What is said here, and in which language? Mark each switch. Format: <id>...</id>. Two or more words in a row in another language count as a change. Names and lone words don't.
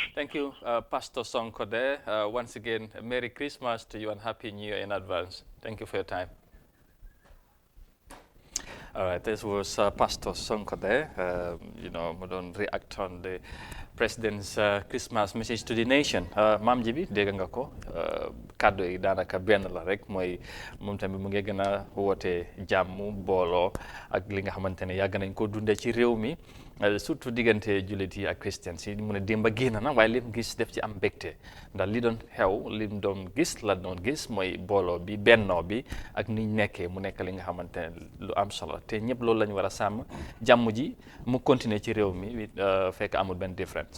<en>Thank you, Pastor Sonkode. Once again, Merry Christmas to you and Happy New Year in advance. Thank you for your time. All right, this was Pastor Sonkode. We don't react on the President's Christmas message to the nation.</en> <wo>Maam ji bi dégg nga ko kàddu yi daanaka benn la rek mooy moom tamit mu ngi gën a woote jàmm booloo ak li nga xamante ne yàgg nañ ko dundee ci réew mi surtout diggante jullit yi ak christians yi mu ne démba génn na waaye lim gis def ci am mbégte ndax li doon xew lim doon gis la doon gis mooy booloo bi bennoo bi ak niñ nekkee mu nekk li nga xamante ne lu am solo te ñëpp loolu la ñu war a sàmm jàmm ji mu continuer ci réew mi fekk amul benn différence.</wo>